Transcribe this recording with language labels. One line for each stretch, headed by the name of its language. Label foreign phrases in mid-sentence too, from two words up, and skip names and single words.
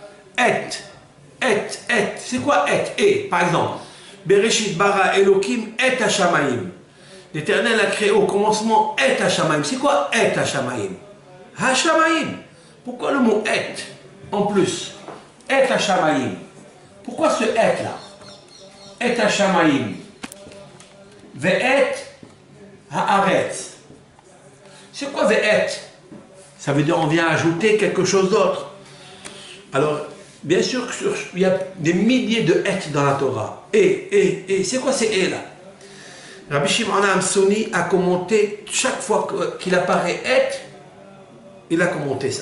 French: C'est quoi et? Par exemple,
Hebrew: בראשית ברא אלקים את השמים.
French: L'Éternel a créé au commencement
Hebrew: את השמים.
French: C'est quoi
Hebrew: את השמים?
French: Hashamayim. Pourquoi le mot et en plus?
Hebrew: את השמים.
French: Pourquoi ce et là?
Hebrew: את השמים. ואת הארץ.
French: C'est quoi ve'et? Ça veut dire on vient ajouter quelque chose d'autre. Alors, bien sûr, il y a des milliers de et dans la Torah. Et, c'est quoi ces et là? Rabbi Shimon HaAmsuni a commenté chaque fois qu'il apparaît et, il a commenté ça.